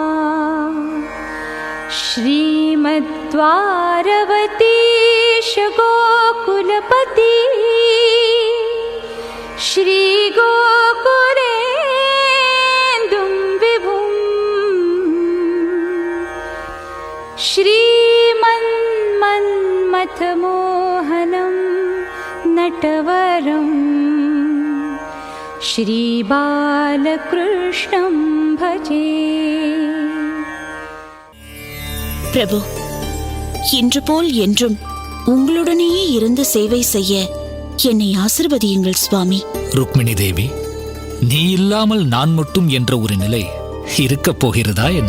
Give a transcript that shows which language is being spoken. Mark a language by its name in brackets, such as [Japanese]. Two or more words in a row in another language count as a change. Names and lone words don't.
[Sanskrit] श्रीमद्वारवतीश गोकुलपति श्रीगोकुलेन्दुं विभुं श्रीमन्मथमोहनं नटवरं श्रीबालकृष्णं भजे. [Tamil] பிரபு, இன்று போல் என்றும் உங்களுடனேயே இருந்து சேவை செய்ய என்னை ஆசிர்வதியுங்கள் சுவாமி. ருக்மிணி தேவி, நீ இல்லாமல் நான் மட்டும் என்ற ஒரு நிலை இருக்கப் போகிறதா என்ன?